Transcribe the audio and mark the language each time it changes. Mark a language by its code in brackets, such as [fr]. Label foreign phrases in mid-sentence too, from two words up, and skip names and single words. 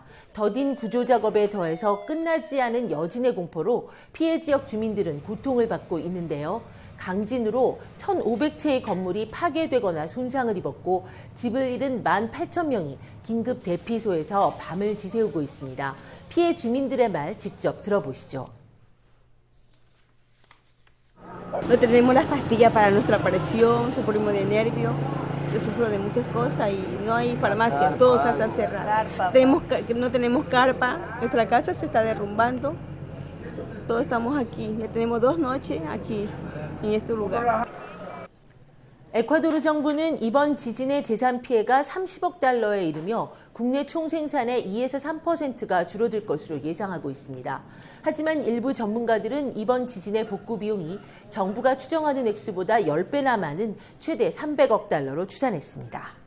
[ko] 더딘 구조 작업에 더해서 끝나지 않은 여진의 공포로 피해 지역 주민들은 고통을 받고 있는데요. 강진으로 1,500채의 건물이 파괴되거나 손상을 입었고 집을 잃은 18,000명이 긴급 대피소에서 밤을 지새우고 있습니다. 피해 주민들의 말 직접 들어보시죠. [es] No tenemos las pastillas para nuestra presión, sufrimos de nervios, yo sufro de muchas cosas y no hay farmacia, todo está cerrado. No tenemos carpa, nuestra casa se está derrumbando, todos estamos aquí, ya tenemos 2 noches aquí, en este lugar. [ko] 에콰도르 정부는 이번 지진의 재산 피해가 30억 달러에 이르며 국내 총생산의 2에서 3%가 줄어들 것으로 예상하고 있습니다. 하지만 일부 전문가들은 이번 지진의 복구 비용이 정부가 추정하는 액수보다 10배나 많은 최대 300억 달러로 추산했습니다.